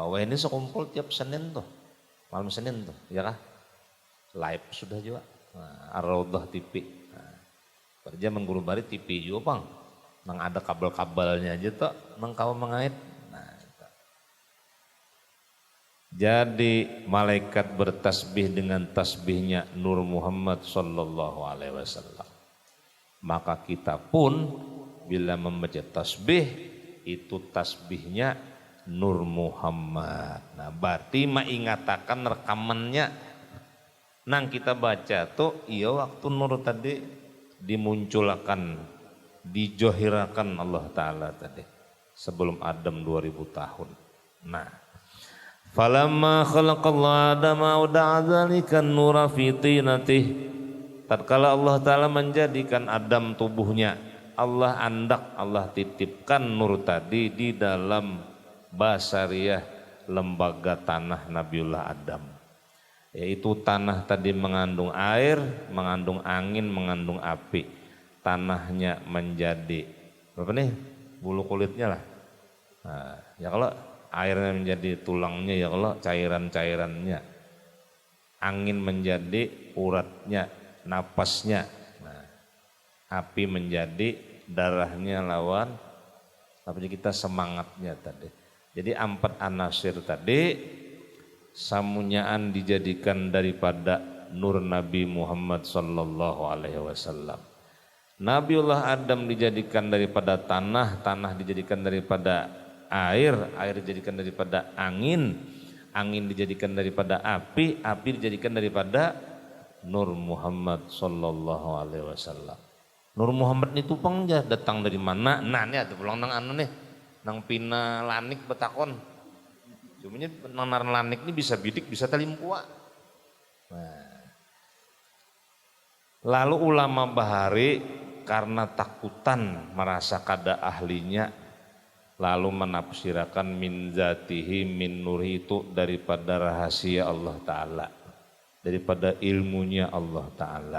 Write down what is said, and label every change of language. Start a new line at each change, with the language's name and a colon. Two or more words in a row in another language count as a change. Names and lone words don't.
Banjar: Wah ini sekumpul tiap Senin tuh malam Senin tuh ya kah live sudah juga Ar-Raudhah TV. Kerja mengguru bari TV juga bang. Nang ada kabel-kabelnya aja tuh nang kawa mengait. Jadi malaikat bertasbih dengan tasbihnya Nur Muhammad
Arabic: صلى الله عليه وسلم.
Banjar: Maka kita pun bila membaca tasbih itu tasbihnya Nur Muhammad. Nah berarti mengingatakan rekamannya. Nang kita baca tuh iya waktu nur tadi dimunculkan, dijohirakan Allah Ta'ala tadi. Sebelum Adam 2000 tahun. Nah.
Arabic: فلما خلق الله آدم وضع ذلك النور في طينته.
Banjar: Tatkala Allah Ta'ala menjadikan Adam tubuhnya, Allah andak, Allah titipkan nur tadi di dalam basariyah lembaga tanah Nabiullah Adam. Yaitu tanah tadi mengandung air, mengandung angin, mengandung api. Tanahnya menjadi apa nih? Bulu kulitnya lah. Nah, ya kalau airnya menjadi tulangnya, ya kalau cairan-cairannya. Angin menjadi uratnya, napasnya. Nah, api menjadi darahnya lawan tapi kita semangatnya tadi. Jadi 4 anasir tadi samunyaan dijadikan daripada nur Nabi Muhammad
Arabic: صلى الله عليه وسلم.
Banjar: Nabiullah Adam dijadikan daripada tanah, tanah dijadikan daripada air, air dijadikan daripada angin, angin dijadikan daripada api, api dijadikan daripada Nur Muhammad
Arabic: صلى الله عليه وسلم.
Banjar: Nur Muhammad itu pengja datang dari mana? Nah ini ada pulang nang anu nih, nang pina lanik betakon. Cumanya nang lanik ini bisa bidik, bisa talimpua. Nah. Lalu ulama bahari karena takutan merasa kada ahlinya, lalu menafsirakan
Arabic: من ذاته من نوره
Banjar: itu daripada rahasia Allah Ta'ala, daripada ilmunya Allah Ta'ala.